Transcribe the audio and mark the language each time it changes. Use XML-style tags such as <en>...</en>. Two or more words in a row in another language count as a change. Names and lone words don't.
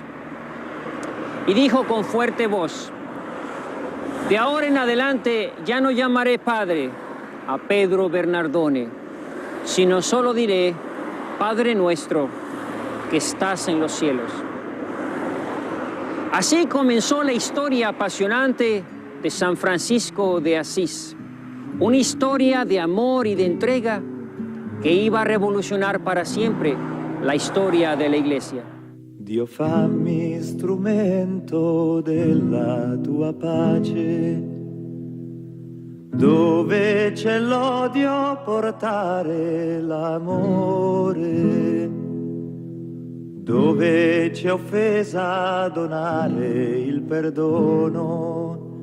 <es>Y dijo con fuerte voz: de ahora en adelante ya no llamaré padre a Pedro Bernardone, sino solo diré: Padre nuestro que estás en los cielos. Así comenzó la historia apasionante de San Francisco de Asís, una historia de amor y de entrega que iba a revolucionar para siempre la historia de la Iglesia.</es> <it>Dio fammi strumento della tua pace, dove c'è l'odio portare l'amore, dove c'è offesa donare il perdono,</it>